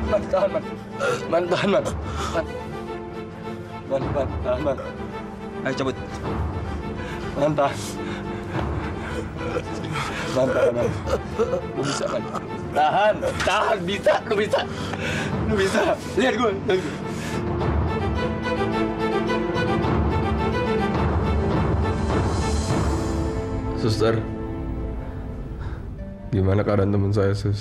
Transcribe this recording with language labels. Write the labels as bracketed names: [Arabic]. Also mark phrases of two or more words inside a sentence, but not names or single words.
[Indonesian] tahan, Man. Man, tahan, Man. Man, tahan, Man. Ayo cabut. Man, tahan. Man, tahan, Man. Lu bisa, Man. Tahan, bisa, lu bisa. Lu bisa. Lihat gue. Suster, gimana keadaan teman saya, Sus?